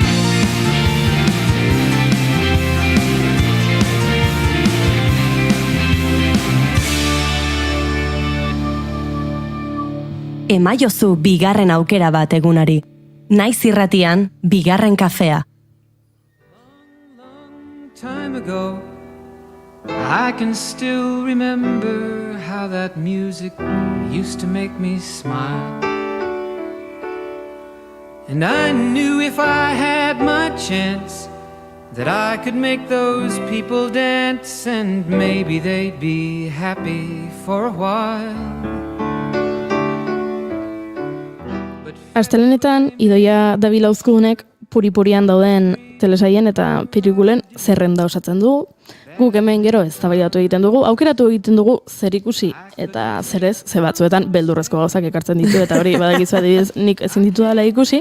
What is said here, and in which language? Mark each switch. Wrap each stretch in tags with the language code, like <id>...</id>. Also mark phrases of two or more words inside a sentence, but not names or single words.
<eu>Emaiozu bigarren aukera bat egunari. Naiz irratian, bigarren kafea.</eu> <en>Time ago, I can still remember how that music used to make me smile. And I knew if I had my chance that I could make those people dance, and maybe they'd be happy for a while.</en> <eu>Astelenetan, Idoia Dabil Uzkudunek puri-purian dauden telesaien eta pelikulen zerrenda osatzen du. Guk hemen gero eztabaidatu egiten dugu, aukeratu egiten dugu zer ikusi eta zer ez, ze batzuetan beldurrezko gauzak ekartzen ditu, eta hori badakizu adibidez nik ezin ditu dela ikusi.</eu>